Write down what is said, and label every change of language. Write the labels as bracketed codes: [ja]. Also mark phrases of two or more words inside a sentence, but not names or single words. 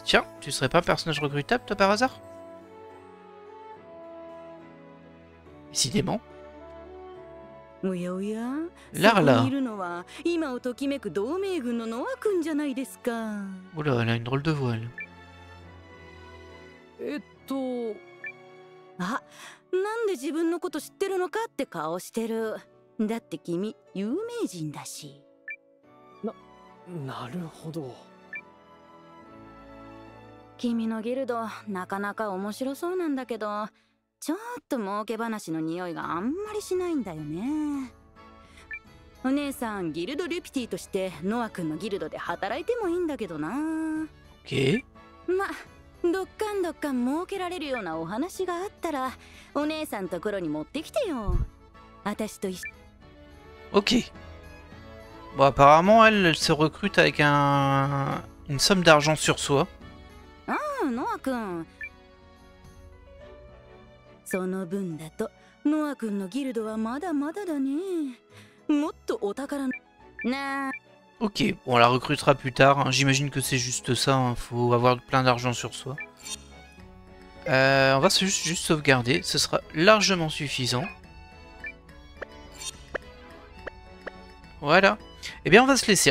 [fr] Tiens, tu serais pas un personnage recrutable, toi, par hasard? Décidément. Larla. Oula, elle a une drôle de voile. [ja] あ、なんで自分のこと知ってるのかって顔してる。だって君有名人だし。なるほど。君のギルドなかなか面白そうなんだけど、ちょっと儲け話の匂いがあんまりしないんだよね。お姉さんギルドリュピティとしてノア君のギルドで働いてもいいんだけどな。まどっかん儲けられるようなお話があったらお姉さんところに持ってきてよ。私と一緒。 [fr] Ok. Bon, apparemment, elle se recrute avec une somme d'argent sur soi. [ja] ああ、ノア君。その分だとノア君のギルドはまだまだだね。もっとお宝な。 [fr] Ok, bon, on la recrutera plus tard. Hein. J'imagine que c'est juste ça. Hein. Faut avoir plein d'argent sur soi. On va juste sauvegarder. Ce sera largement suffisant. Voilà. Eh bien, on va se laisser.